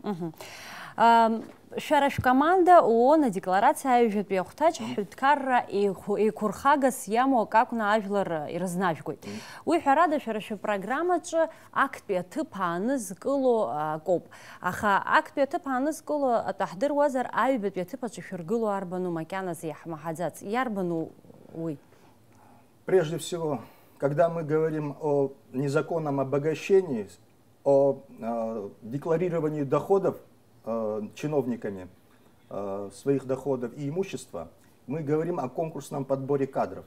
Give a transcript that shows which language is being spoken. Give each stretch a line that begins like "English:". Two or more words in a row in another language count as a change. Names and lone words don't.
Abkhazian: Шәара шәкоманда ООН адекларациа аҩжәатәи ахәҭаҷ ҳҳәынҭқарра еиқәырхагас иамоу ак акәны ажәлар ирызнажәгоит. Уи ҳәарада шәара шәапрограммаҿы актәи аҭыԥ аанызкыло акоуп. Аха актәи аҭыԥ аанызкыло атәы ҳдыруазар, аҩбатәи аҭыԥаҿы шәыргыло арбану макьаназы иаҳмаҳаӡац? Иарбану уи?
Russian: Прежде всего, когда мы говорим о незаконном обогащении, о декларировании доходов чиновниками своих доходов и имущества, мы говорим о конкурсном подборе кадров.